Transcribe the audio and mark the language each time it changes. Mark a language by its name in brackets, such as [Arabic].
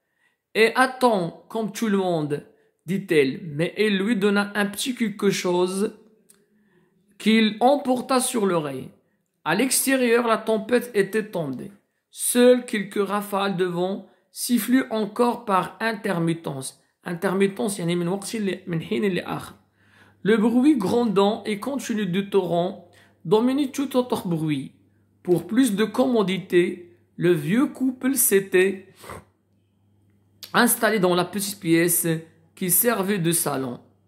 [French] « Et attends, comme tout le monde, dit-elle, mais elle lui donna un petit quelque chose qu'il emporta sur l'oreille. À l'extérieur, la tempête était tombée. Seules quelques rafales de vent sifflaient encore par intermittence. [Arabic] Intermittence, يعني من وقت من حين لآخر. [French] Le bruit grondant et continu du torrent dominait tout autre bruit. Pour plus de commodité, le vieux couple s'était installé dans la petite pièce qui servait de salon.